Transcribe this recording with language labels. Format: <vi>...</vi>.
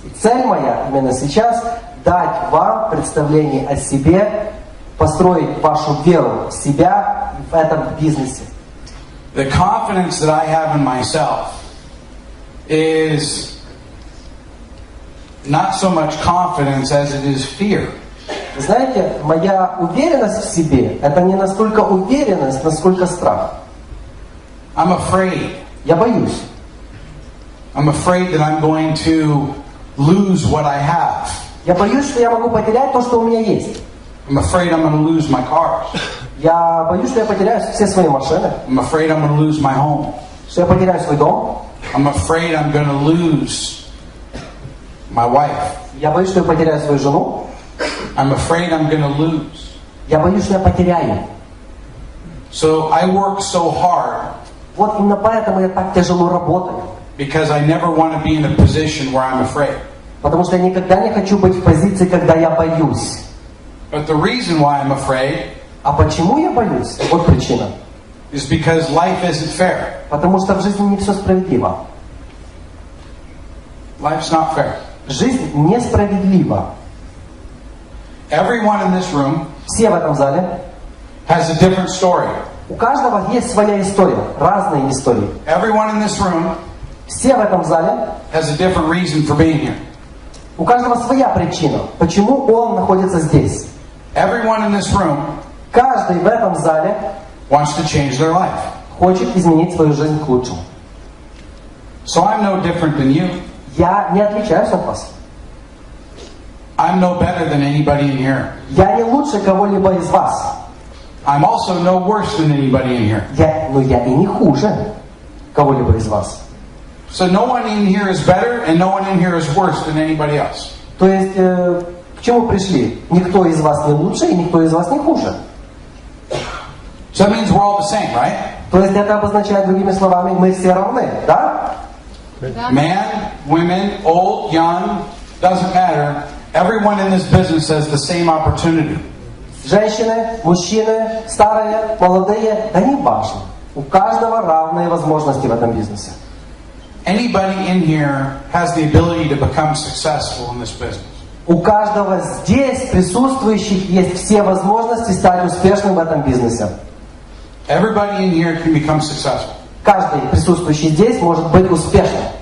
<ru>И цель моя именно сейчас дать вам представление о себе, построить вашу веру в себя в этом бизнесе.</ru> <en>The confidence that I have in myself is not so much confidence as it is fear.</en> <ru>Знаете, моя уверенность в себе — это не настолько уверенность, насколько страх.</ru> <en>I'm afraid.</en> <ru>Я боюсь.</ru> <en>I'm afraid that I'm going to lose what I have.</en> <ru>Я боюсь, что я могу потерять то, что у меня есть.</ru> <en>I'm afraid I'm going to lose my cars.</en> <ru>Я боюсь, что я потеряю все свои машины.</ru> <en>I'm afraid I'm going to lose my home.</en> <ru>Что я потеряю свой дом.</ru> <en>I'm afraid I'm going to lose my wife.</en> <ru>Я боюсь, что я потеряю свою жену.</ru> <en>I'm afraid I'm going to lose.</en> <ru>Я боюсь, что я потеряю.</ru> <en>So I work so hard</en> <ru>Вот именно поэтому я так тяжело работаю.</ru> <en>because I never want to be in a position where I'm afraid.</en> <ru>Потому что я никогда не хочу быть в позиции, когда я боюсь.</ru> <en>But the reason why I'm afraid</en> <ru>А почему я боюсь? Вот причина.</ru> <en>is because life isn't fair.</en> <ru>Потому что в жизни не все справедливо.</ru> <en>Life's not fair.</en> <ru>Жизнь несправедлива.</ru> <en>Everyone in this room</en> <ru>Все в этом зале,</ru> <en>has a different story.</en> <ru>у каждого есть своя история, разные истории.</ru> <en>Everyone in this room</en> <ru>Все в этом зале,</ru> <en>has a different reason for being here.</en> <ru>у каждого своя причина, почему он находится здесь.</ru> <en>Everyone in this room</en> <ru>Каждый в этом зале</ru> <en>wants to change their life.</en> <ru>хочет изменить свою жизнь к лучшему.</ru> <en>So I'm no different than you.</en> <ru>Я не отличаюсь от вас.</ru> <en>I'm no better than anybody in here.</en> <ru>Я не лучше кого-либо из вас.</ru> <en>I'm also no worse than anybody in here.</en> <ru>Но я и не хуже кого-либо из вас.</ru> <en>So no one in here is better and no one in here is worse than anybody else.</en> <ru>То есть, к чему пришли? Никто из вас не лучше и никто из вас не хуже.</ru> <en>So that means we're all the same, right?</en> <ru>То есть это обозначает другими словами, мы все равны, да?</ru> <en>Man, women, old, young, doesn't matter. Everyone in this business has the same opportunity.</en> <ru>Женщины, мужчины, старые, молодые, да не важно. У каждого равные возможности в этом бизнесе.</ru> <en>Anybody in here has the ability to become successful in this business.</en> <ru>У каждого здесь присутствующих есть все возможности стать успешным в этом бизнесе.</ru> <en>Everybody in here can become successful.</en> <ru>Каждый присутствующий здесь может быть успешным.</ru>